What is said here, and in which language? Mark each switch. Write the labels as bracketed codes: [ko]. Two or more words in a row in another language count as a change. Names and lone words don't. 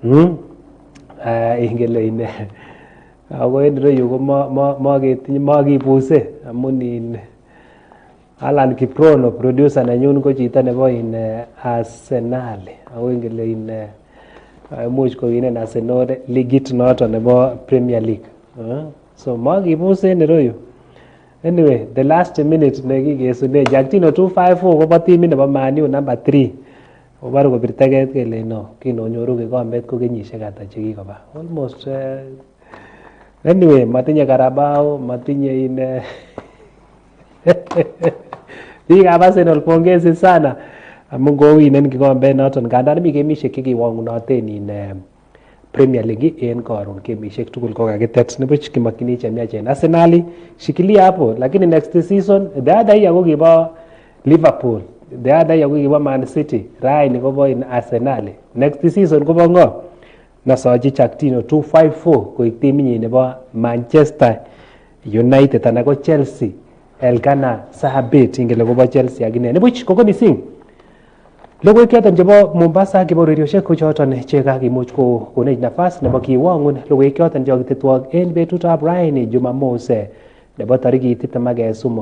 [kln] Ingele ine ako en ireyu ko makibuse amun in Alan Kiprono producer nenyun ko chito nebo in Arsenal. Ako ingele in imuch kowinen Arsenal ligit noton nebo Premier League. So makibuse en ireyu. [en] Anyway, the last minute [kln] nekikesune Jactino 254 kobo timit nebo Man U number 3. Obaru kobirtaget kele no kinonyoru kikombet ko kenyisiek ata chekikoba. [en] Almost anyway, [kln] matinye Carabao, matinye in biikab Arsenal [sw] pongezi sana [kln] amun kowinen kikombet noton. Kandan mi gemisiek chekiwang'unoten in Premier League en karon gemisiek tugul ko kakitet nibuch kimakyini chemiachen. [en] Arsenal [sw] shikilia hapo, lakini [en] next season the other year [kln] ko kibo [en] Liverpool, the other year [kln] ko kibo [en] Man City, [kln] raini kobo in [en] Arsenal. Next season [kln] kobo ngo nasochi Jactino 254 koik timinyi nebo Manchester United anan ko Chelsea. Elkana Sahabet ingele kobo Chelsea akine. Nibuch koko missing. Logoiywek choton chebo Mombasa kibororioshek ko choton chekakimuch konech nafas nebo kiwang'un logoiywek choton chekokitetwok en betutab raini Jumamos nebo tarikit 23.